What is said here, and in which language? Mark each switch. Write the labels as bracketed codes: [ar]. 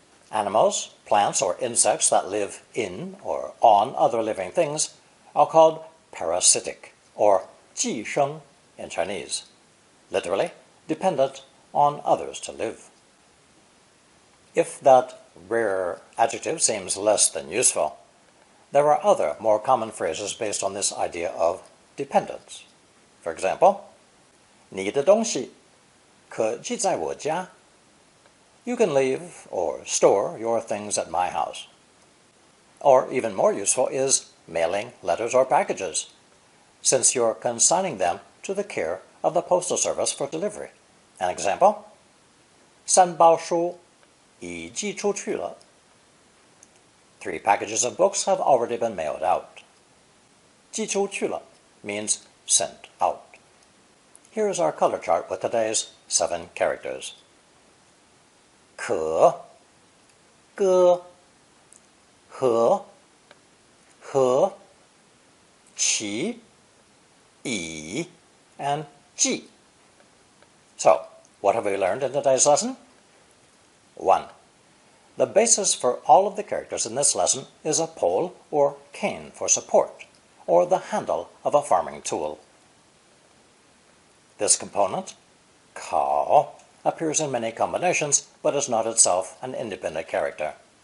[en] Animals, plants, or insects that live in or on other living things are called parasitic, or ji sheng in Chinese, literally dependent on others to live. If that rare adjective seems less than useful, there are other more common phrases based on this idea of dependence. For example, [zh] 你的东西可寄在我家. [en] You can leave or store your things at my house. Or even more useful is mailing letters or packages, since you're consigning them to the care of the postal service for delivery. An example, [zh] 3包书已寄出去了. [en] 3 packages of books have already been mailed out. [zh] 寄出去了 [en] means sent out. Here is our color chart with today's 7 characters. [zh] 可, 歌, 和, 和, 其, 以, and 记. [en] So, what have we learned in today's lesson? 1. The basis for all of the characters in this lesson is a pole or cane for support, or the handle of a farming tool. This component, kao, appears in many combinations, but is not itself an independent character.